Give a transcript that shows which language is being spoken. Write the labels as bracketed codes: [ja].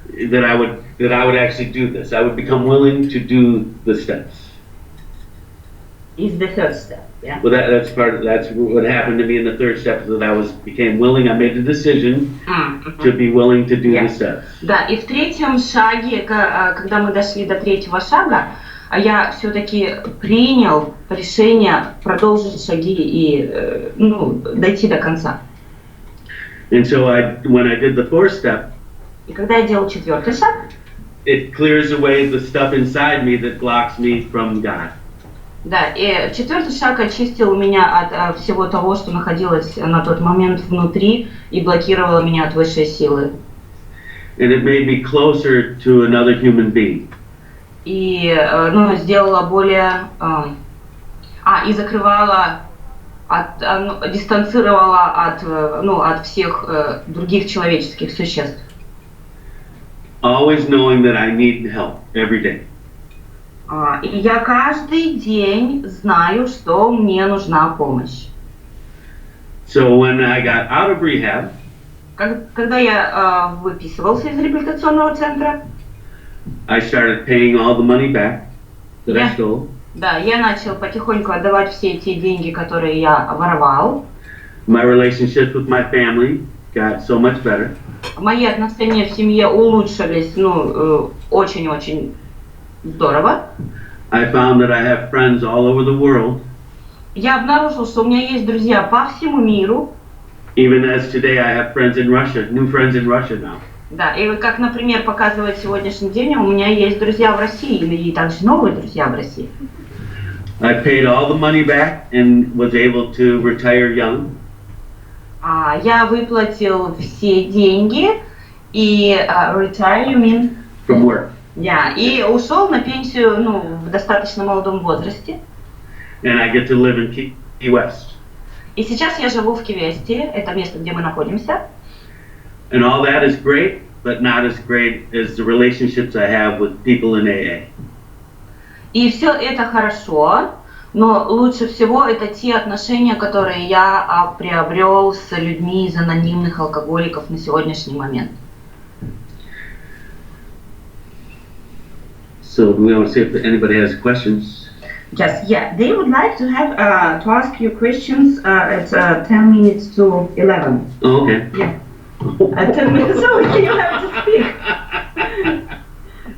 [en] That I would actually do this. I would become willing to do the steps. Is the third step, yeah? Well, that's what happened to me in the third step. That I became willing. I made the decision to be willing to do the steps. [ru] Да, и в третьем шаге, когда мы дошли до третьего шага, я все-таки принял решение продолжить шаги и дойти до конца. [en] And so when I did the fourth step, [ru] И когда я делал четвертый шаг, [en] it clears away the stuff inside me that blocks me from God. [ru] да, и четвертый шаг очистил меня от всего того, что находилось на тот момент внутри и блокировало меня от высшей силы. [en] And it made me closer to another human being. [ru] И сделала более... и закрывала, дистанцировала от всех других человеческих существ. [en] Always knowing that I need help every day. [ru] И я каждый день знаю, что мне нужна помощь. [en] So when I got out of rehab, [ru] Когда я выписывался из реабилитационного центра, [en] I started paying all the money back that I stole. [ru] Да, я начал потихоньку отдавать все те деньги, которые я воровал. [en] My relationships with my family got so much better. [ru] Мои отношения в семье улучшились, очень-очень здорово. [en] I found that I have friends all over the world. [ru] Я обнаружил, что у меня есть друзья по всему миру. [en] Even as today I have friends in Russia, new friends in Russia now. [ru] Да, и как, например, показывает сегодняшний день, у меня есть друзья в России, и также новые друзья в России. [en] I paid all the money back and was able to retire young. [ru] Я выплатил все деньги и [en] retire, you mean? From work. [ru] И ушел на пенсию, в достаточно молодом возрасте. [en] And I get to live in Key West. [ru] И сейчас я живу в Кивесте, это место, где мы находимся. [en] And all that is great, but not as great as the relationships I have with people in AA. [ru] И все это хорошо, но лучше всего это те отношения, которые я приобрел с людьми из анонимных алкоголиков на сегодняшний момент. [en] So we want to see if anybody has questions. Yes, they would like to have to ask you questions at 10 minutes to 11. Oh, okay. Yeah. At 10 minutes, so you have to speak.